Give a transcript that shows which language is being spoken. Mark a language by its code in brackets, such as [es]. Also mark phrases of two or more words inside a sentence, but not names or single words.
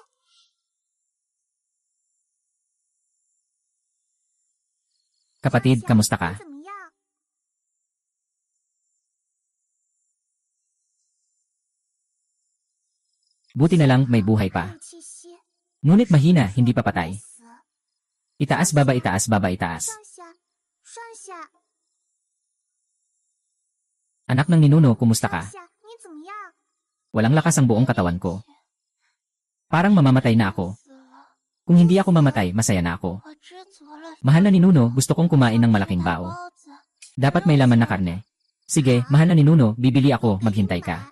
[tl] Kapatid, kamusta ka? [zh] 怎么样？ [tl] Buti na lang may buhay pa. [zh] 有气息， [tl] Ngunit mahina, hindi pa patay. [zh] 死， [tl] Itaas baba itaas baba itaas. [zh] 上下，上下， [tl] Anak ng ninuno, kumusta [zh] 上 [tl] ka? [zh] 下，你怎么样？ [tl] Walang lakas ang buong katawan ko. Parang mamamatay na ako. [zh] 死了， [tl] Kung hindi ako mamatay, masaya na ako. [zh] 我知足了。 [tl] Mahal na ninuno, gusto kong kumain ng malaking bao. [zh] 包子， [tl] Dapat may laman na karne. Sige, mahal na ninuno, bibili ako, maghintay ka.